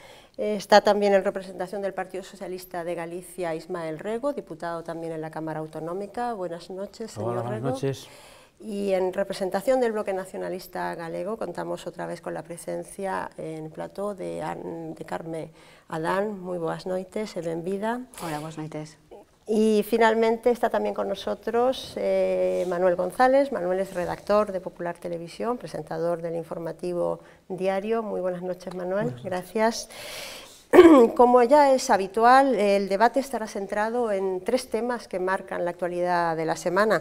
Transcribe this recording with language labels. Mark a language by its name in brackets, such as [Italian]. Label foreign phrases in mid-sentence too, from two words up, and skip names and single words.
[Spanish] Está también en representación del Partido Socialista de Galicia Ismael Rego, diputado también en la Cámara Autonómica. Buenas noches, señor Rego. Hola, buenas noches. Y en representación del Bloque Nacionalista Galego contamos otra vez con la presencia en plató de Carme Adán. [Galician] Muy boas noites e benvida. Hola, boas noites. [Spanish] Y finalmente está también con nosotros Manuel González. Manuel es redactor de Popular Televisión, presentador del informativo diario. Muy buenas noches, Manuel. Gracias. Como ya es habitual, el debate estará centrado en tres temas que marcan la actualidad de la semana.